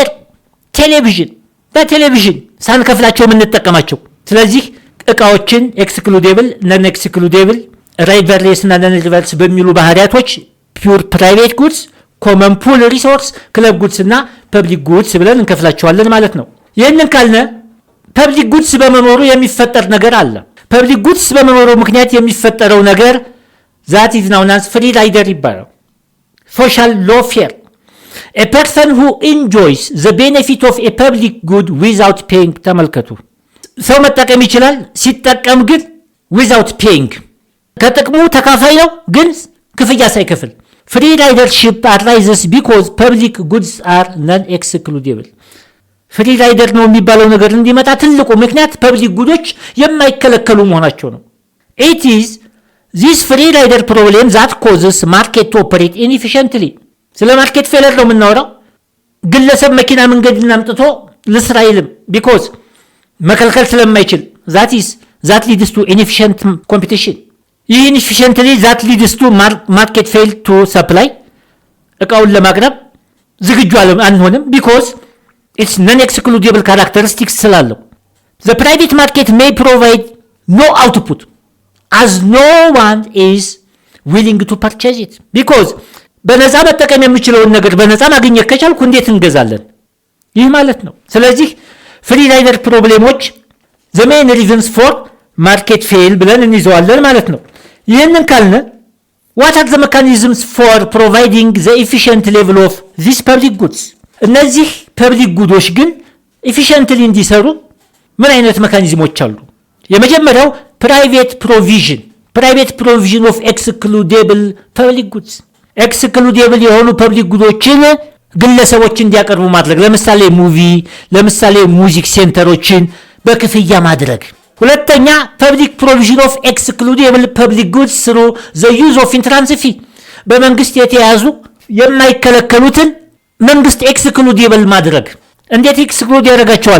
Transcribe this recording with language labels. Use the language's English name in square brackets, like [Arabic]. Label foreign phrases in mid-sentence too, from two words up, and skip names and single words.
[Amharic] ቴሌቪዥን በቴሌቪዥን ሳንከፍላቸው የምንጠቀማቸው። ስለዚህ እቃዎችን [English] excludable non excludable rivalrous [Amharic] እና [English] non rivalrous [Amharic] በሚሉ ባህሪያቶች [English] pure private goods, common pool resources, club goods [Amharic] እና [English] public goods [Amharic] ብለን እንከፍላቸዋለን ማለት ነው። ይህንን ካልነ [English] public goods [Amharic] በመኖሩ የሚፈጠር ነገር አለ። [English] public goods [Amharic] በመኖሩ ምክንያት የሚፈጠረው ነገር [English] that is known as free rider [Amharic] ይባላል። [English] social loafer a person who enjoys the benefit of a public good without paying። [Amharic] ተመልከቱ፣ ሰው መጠቀም ይችላል፣ ሲጠቀም ግን [English] without paying [Amharic] ከጥቅሙ ተካፋይ ነው፣ ግን ክፍያ ሳይከፍል። [English] free ridership arises because public goods are non-excludable። free rider [Amharic] ነው የሚባለው ነገር እንዲመጣ ትልቁ ምክንያት [English] public goods [Amharic] የማይከለከሉ መሆናቸው ነው። [English] it is this free rider problem that causes market to operate inefficiently። ስለ market failure [Amharic] ነው የምናወራው። ግለሰብ መኪና መንገድና አምጥቶ ልስራ አይልም፣ ቢኮዝ መከልከል ስለማይችል። [English] that leads to inefficient competition። ይህ inefficiently that leads to market fail to supply። [Amharic] እቃውን ለማቅረብ ዝግጁ አንሆንም፣ ቢኮዝ [English] it's non-excludable characteristics ስላለው። the private market may provide no output as no one is willing to purchase it because [Amharic] በነፃ መጠቀም የምችለውን ነገር በነፃ ማግኘት ከቻልኩ እንዴት እንገዛለን? ይህ ማለት ነው። ስለዚህ [English] free rider problems [Amharic] the main reasons for market fail ብለን እንይዘዋለን ማለት ነው። ይህንን ካልነ what are the mechanisms for providing the efficient level of these public goods? እነዚህ [English] public goods [Amharic] ግን ኤፊሽንትሊ እንዲሰሩ ምን አይነት ሜካኒዝሞች አሉ? የመጀመሪያው [English] private provision of excludable public goods። [Amharic] ኤክስክሉዴብል የሆኑ [English] public goods [Amharic] ግለሰቦች እንዲያቀርቡ ማድረግ። ለምሳሌ ሙቪ፣ ለምሳሌ [English] music centers [Amharic] በክፍያ ማድረግ። ሁለተኛ [English] public provision of excludable public goods through the use of entrance fee። [Amharic] በመንግስት የተያዙ የማይከለከሉትን መንግስት ኤክስክሉዴብል ማድረግ። እንዴት ኤክስክሉድ ያደርጋቸዋል?